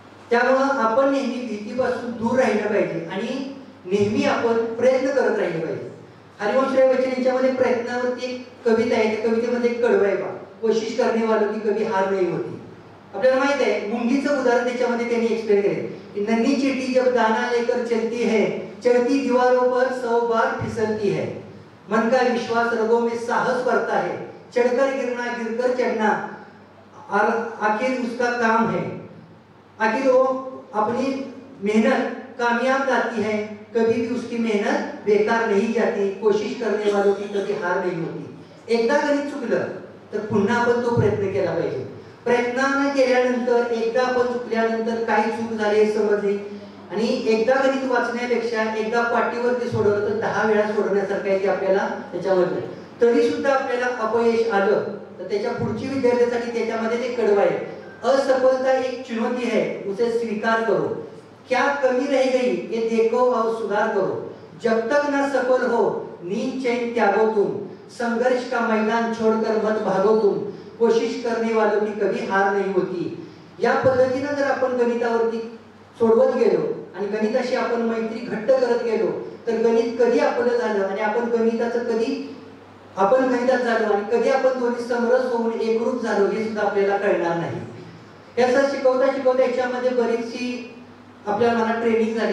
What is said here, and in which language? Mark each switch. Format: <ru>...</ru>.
<mr>त्यामुळं आपण नेहमी भीतीपासून दूर राहिलं पाहिजे आणि नेहमी आपण प्रयत्न करत राहिले पाहिजे. हरिवंशराय बच्चन यांच्यामध्ये प्रयत्नावरती एक कविता आहे, त्या कवितेमध्ये एक कडवं आहे बा,</mr> <hi>कोशिश करणे वालों की कभी हार नहीं होती.</hi> <mr>आपल्याला माहित आहे मुंगीचं उदाहरण त्याच्यामध्ये त्यांनी एक्सप्लेन केले.</mr> <hi>नन्ही चींटी जब दाना लेकर चलती है, चढ़ती दीवारों पर 100 बार फिसलती है. मन का विश्वास रगों में साहस भरता है, चढ़कर गिरना गिरकर चढ़ना आखिर उसका काम है. आखिर वो अपनी मेहनत कामयाब लाती है, कभी भी उसकी मेहनत बेकार नहीं जाती. कोशिश करने वालों की कभी हार नहीं होती.</hi> <mr>एकदा गणित चुकलं तर पुन्हा आपण तो प्रयत्न केला पाहिजे. प्रयत्न केल्यानंतर एकदा आपण चुकल्यानंतर काही चूक झाली हे समजली आणि एकदा गणित वाचण्यापेक्षा एकदा पाटीवरती सोडवलं तर 10 वेळा सोडवण्यासारखं आहे की आपल्याला त्याच्यामध्ये तरी सुद्धा आपल्याला अपयश आलं तर त्याच्या पुढची विद्यार्थ्यासाठी त्याच्यामध्ये ते कडवं आहे.</mr> <hi>असफलता एक चुनौती है, उसे स्वीकार करो. क्या कमी रह गई ये देखो और सुधार करो. जब तक ना सफल हो नींद चैन त्यागो तुम. संघर्ष का मैदान छोड़कर मत भागो तुम. कोशिश करने वालों की कभी हार नहीं होती.</hi> <mr>या पद्धतीने जर आपण गणितावरती सोडवत गेलो आणि गणिताशी आपण मैत्री घट्ट करत गेलो तर गणित कधी आपलं झालं आणि आपण गणितात झालो आणि कधी आपण दोन्ही समरस होऊन एकरूप झालो हे सुद्धा आपल्याला कळणार नाही. याचं शिकवता याच्यामध्ये बरीचशी आपल्याला मला ट्रेनिंग झाली.</mr>